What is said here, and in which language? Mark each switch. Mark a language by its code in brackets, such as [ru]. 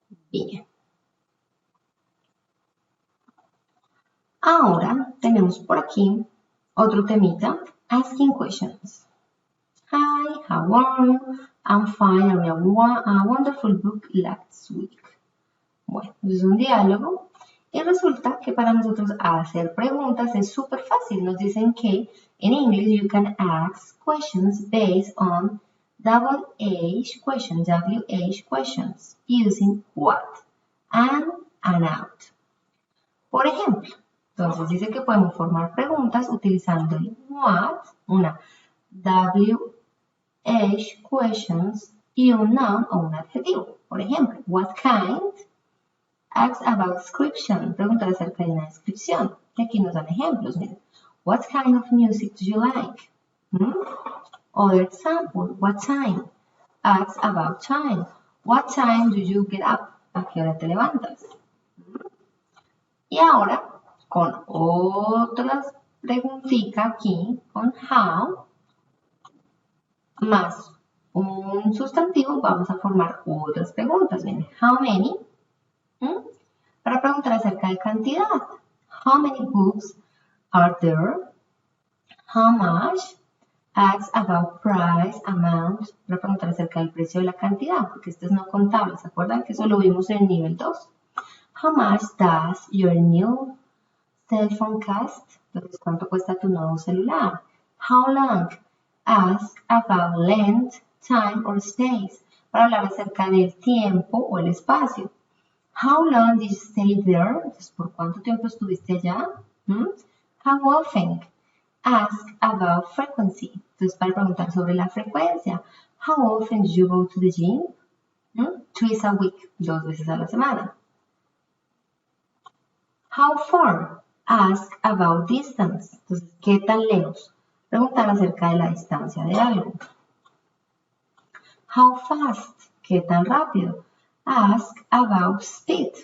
[es] Bien. Ahora tenemos por aquí otro temita. [en] Asking questions. Hi, how are you? I'm fine. I read a wonderful book last week. [es] Bueno, es un diálogo y resulta que para nosotros hacer preguntas es súper fácil. Nos dicen que en English [en] you can ask questions based on double H questions, WH questions, using what, and out. [es] Por ejemplo, entonces dice que podemos formar preguntas utilizando el what, una WH questions y un noun o un adjetivo. Por ejemplo, [en] what kind, asks about description, [es] preguntar acerca de una descripción. Y aquí nos dan ejemplos, miren. [en] What kind of music do you like? Other example, what time? Asks about time. What time do you get up? [es] ¿A qué hora te levantas? Y ahora, con otras preguntitas aquí, con how, más un sustantivo, vamos a formar otras preguntas. Miren, how many, para preguntar acerca de cantidad. [en] How many books are there? How much? Asks about price, amount, [es] para preguntar acerca del precio de la cantidad, porque esto es no contable. ¿Se acuerdan que eso lo vimos en el nivel 2? [en] How much does your new cell phone cost? [es] Entonces, ¿cuánto cuesta tu nuevo celular? [en] How long? Ask about length, time or space, [es] para hablar acerca del tiempo o el espacio. [en] How long did you stay there? [es] Entonces, ¿por cuánto tiempo estuviste allá? [en] How often? Ask about frequency. [es] Entonces, para preguntar sobre la frecuencia. [en] How often do you go to the gym? Twice a week, [es] 2 veces a la semana. [en] How far? Ask about distance. [es] Entonces, ¿qué tan lejos? Preguntar acerca de la distancia de algo. [en] How fast? [es] ¿Qué tan rápido? [en] Ask about speed.